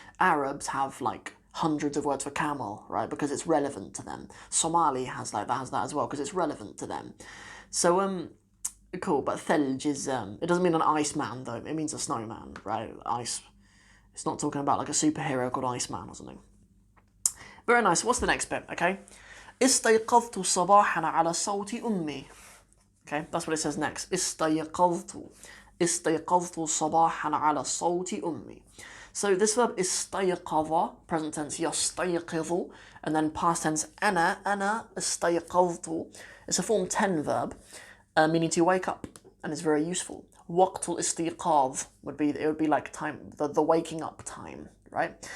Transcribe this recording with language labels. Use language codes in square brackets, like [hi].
[en] Arabs have hundreds of words for camel, right, because it's relevant to them. Somali has that as well because it's relevant to them. So cool. But thelj is it doesn't mean an iceman though. It means a snowman, right? Ice. It's not talking about a superhero called Iceman or something. Very nice. What's the next bit? Okay. [ar] استيقظت صباحا على صوت أمي. [en] Okay, that's what it says next. [ar] استيقظت صباحا على صوت أمي. [en] So this verb استيقظ, present tense يستيقظ, and then past tense [ar] أنا استيقظت. [en] It's a form 10 verb, meaning to wake up, and it's very useful. [ar] وقت الاستيقاظ [en] would be like time, the waking up time, right?